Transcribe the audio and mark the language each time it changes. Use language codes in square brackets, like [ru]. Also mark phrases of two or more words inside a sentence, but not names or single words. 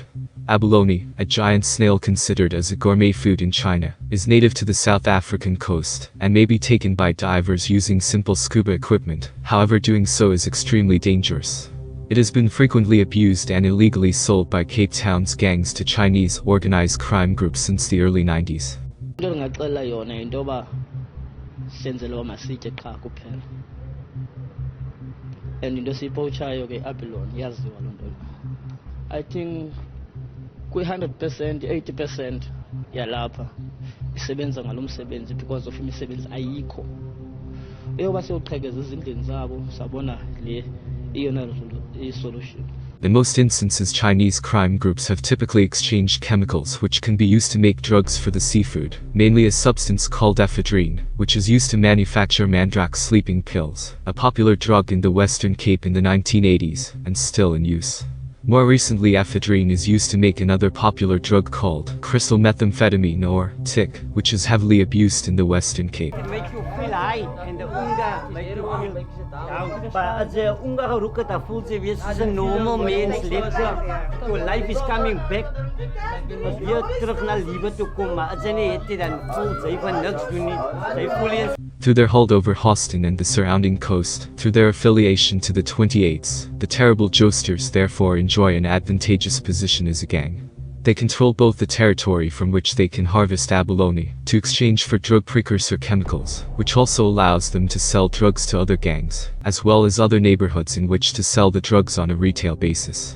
[en] Abalone, a giant snail considered as a gourmet food in China, is native to the South African coast, and may be taken by divers using simple scuba equipment, however doing so is extremely dangerous. It has been frequently abused and illegally sold by Cape Town's gangs to Chinese organized crime groups since the early 90s. [xh] Into ngacela yona into ba senzelwa masitye qha kuphela and into siyipochayo ke abalone yaziwa loo nto. [en] I think [xh] kwi-100% 80% yalapha isebenza ngalo msebenzi [en] because of [xh] imisebenzi ayikho eyoba sewuqhekeza ezindlini zabo sabona le iyona solution. [en] In most instances, Chinese crime groups have typically exchanged chemicals which can be used to make drugs for the seafood, mainly a substance called ephedrine, which is used to manufacture mandrake sleeping pills, a popular drug in the Western Cape in the 1980s, and still in use. More recently, ephedrine is used to make another popular drug called crystal methamphetamine or TIC, which is heavily abused in the Western Cape. It makes you feel high and the unga makes you feel down. [af] But as the unga geroken dat voelt jy weer soos 'n normal mens leef. Your life is coming back. As weer terug na lewe toe kom, maar as jy nie het nie dan voel jy van niks doen nie. Jy voel eens. [en] Through their hold over Hoston and the surrounding coast, through their affiliation to the 28s, the Terrible Josters therefore enjoy an advantageous position as a gang. They control both the territory from which they can harvest abalone, to exchange for drug precursor chemicals, which also allows them to sell drugs to other gangs, as well as other neighborhoods in which to sell the drugs on a retail basis.